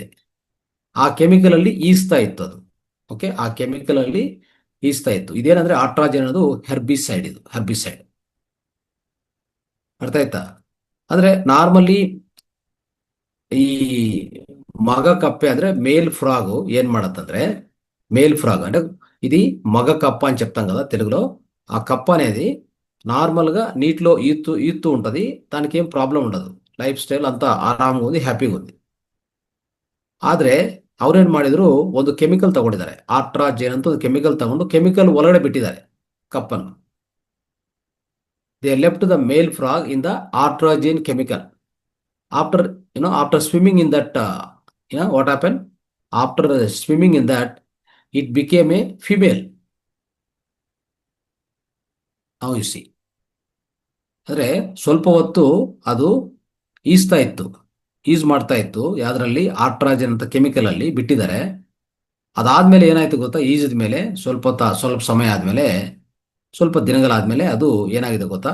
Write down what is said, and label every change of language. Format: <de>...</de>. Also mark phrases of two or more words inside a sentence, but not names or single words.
<kn>ಆ ಕೆಮಿಕಲ್ ಅಲ್ಲಿ ಈಸ್ತಾ ಇತ್ತು ಅದು. ಓಕೆ, ಆ ಕೆಮಿಕಲ್ ಅಲ್ಲಿ ಈಸ್ತಾ ಇತ್ತು. ಇದೇನಂದ್ರೆ ಆಟ್ರಾಜೈನ್ ಅನ್ನೋದು ಹೆರ್ಬಿಸೈಡ್. ಇದು ಹೆರ್ಬಿಸೈಡ್. ಅರ್ಥ ಆಯ್ತಾ? ಅಂದ್ರೆ ನಾರ್ಮಲಿ ಈ ಮಗ ಕಪ್ಪೆ ಅಂದ್ರೆ ಮೇಲ್</kn> <te>ఫ్రాగ్ ఏం ಮಾಡತ್ತంటే, మేల్ ఫ్రాగ్ అంటే ఇది మగ కప్ప అని చెప్తాం కదా తెలుగులో. ఆ కప్ప అనేది నార్మల్ గా నీటిలో ఈతూ ఉంటది. దానికి ఏం ప్రాబ్లం ఉండదు. లైఫ్ స్టైల్ అంతా ಆರಾಮగా ఉంది, హ్యాపీగా ఉంది.</te> <kn>ಆದ್ರೆ ಅವ್ರೇನ್ ಮಾಡಿದ್ರು, ಒಂದು ಕೆಮಿಕಲ್ ತಗೊಂಡಿದ್ದಾರೆ, ಆಟ್ರಾಜೈನ್ ಅಂತ ಒಂದು ಕೆಮಿಕಲ್ ತಗೊಂಡು ಕೆಮಿಕಲ್ ಒಳಗಡೆ ಬಿಟ್ಟಿದ್ದಾರೆ ಕಪ್ಪನ್ನು.</kn> <en>they left the male frog in the atrazine chemical. After swimming in that, what happened? After swimming in that, it became a female. Now you see.</en> <kn>ಅಂದ್ರೆ ಸ್ವಲ್ಪ ಹೊತ್ತು ಅದು ಈಸ್ ಮಾಡ್ತಾ ಇತ್ತು. ಯಾವ್ದ್ರಲ್ಲಿ? ಆಟ್ರಾಜನ್ ಅಂತ ಕೆಮಿಕಲ್ ಅಲ್ಲಿ ಬಿಟ್ಟಿದ್ದಾರೆ. ಅದಾದ್ಮೇಲೆ ಏನಾಯ್ತು ಗೊತ್ತಾ? ಈಜದ ಮೇಲೆ ಸ್ವಲ್ಪ ಸಮಯ ಆದ್ಮೇಲೆ, ಸ್ವಲ್ಪ ದಿನಗಳಾದ್ಮೇಲೆ ಅದು ಏನಾಗಿದೆ ಗೊತ್ತಾ?</kn>